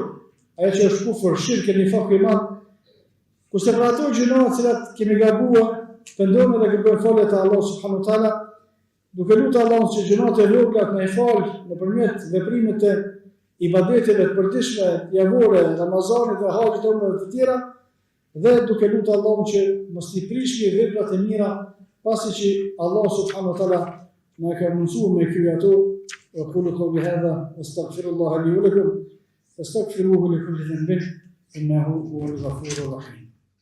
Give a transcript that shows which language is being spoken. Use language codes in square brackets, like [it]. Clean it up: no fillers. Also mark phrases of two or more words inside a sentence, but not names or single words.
[sq] Ajo që është kufër, shirk e nifak i madh, kurse për ato gjëra të cilat kemi gabuar, pendojmë dhe kërkojmë falje te Allah [ar] سبحانه وتعالى, [sq] duke lutur Allahun që gjërat e vogla të na i falë nëpërmjet veprimeve të ibadeteve të përditshme, javore, Ramazanit dhe haxhit dhe të tjera, dhe duke lutur Allahun që mos i prishni veprat e mira, pasi që Allah [ar] سبحانه وتعالى [sq] na ka mësuar me këto ato. [ar] وأقول قولي هذا واستغفر الله لي ولكم فاستغفروه لكل ذنب إنه هو الغفور الرحيم.